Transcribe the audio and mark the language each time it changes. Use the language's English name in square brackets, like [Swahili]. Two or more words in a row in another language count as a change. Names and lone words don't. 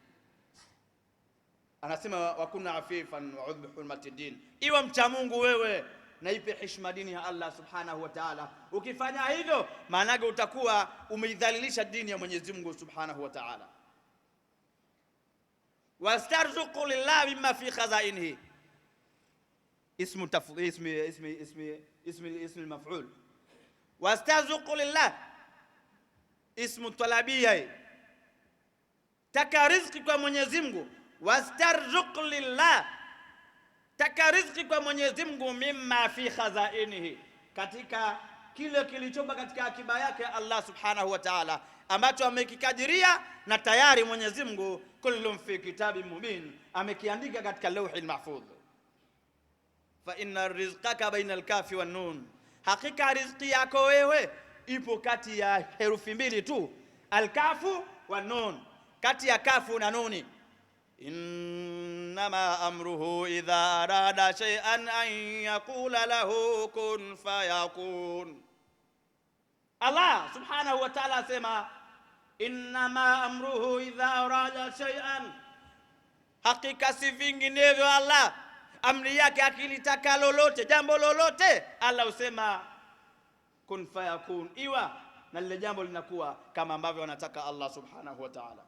[Swahili] Anasema [Arabic] وكن عفيفا وعظم حرمة الدين, [Swahili] iwa mcha Mungu wewe na ipe heshima dini ya Allah [Arabic] سبحانه وتعالى. [Swahili] Ukifanya hivyo maana yake utakuwa umeidhalilisha dini ya Mwenyezi Mungu [Arabic] سبحانه وتعالى. واسترزق الله مما في خزائنه، اسم تفضيل، اسم مفعول. واسترزق الله اسم طلبية, [Swahili] taka riziki kwa Mwenyezi Mungu. [Arabic] واسترزق الله, [Swahili] taka riziki kwa Mwenyezi Mungu, [Arabic] مما في خزائنه, [Swahili] katika kile kilichopo katika akiba yake Allah [Arabic] سبحانه وتعالى, [Swahili] ambacho amekikadiria na tayari Mwenyezi Mungu [Arabic] كل في كتاب مبين, [Swahili] amekiandika katika [Arabic] اللوح المحفوظ. فإن رزقك بين الكاف والنون, [Swahili] hakika riziki yako wewe ipo kati ya herufi mbili tu, [Arabic] الكاف والنون, [Swahili] kati ya kafu na nuni. [Arabic] إنما أمره إذا أراد شيئا أن يقول له كن فيكون. [Swahili] Allah [Arabic] سبحانه وتعالى [Swahili] asema [Arabic] إنما أمره إذا أراد شيئا, [Swahili] hakika si vinginevyo Allah amri yake akilitaka lolote, jambo lolote, Allah usema [Arabic] كن فيكون, [Swahili] iwa, na lile jambo linakuwa kama ambavyo anataka Allah [Arabic] سبحانه وتعالى.